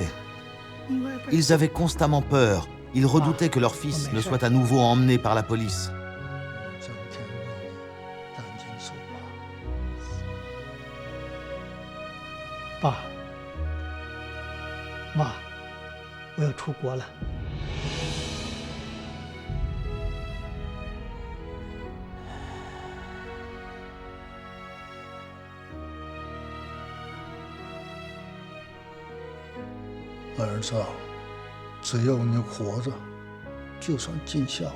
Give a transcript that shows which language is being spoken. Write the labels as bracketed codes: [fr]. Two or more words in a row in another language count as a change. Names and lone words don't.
[fr] Ils avaient constamment peur. Ils redoutaient que leur fils ne soit à nouveau emmené par la police. Papa, Maman. [zh] 我要出国了。儿子，只要你活着，就算尽孝了。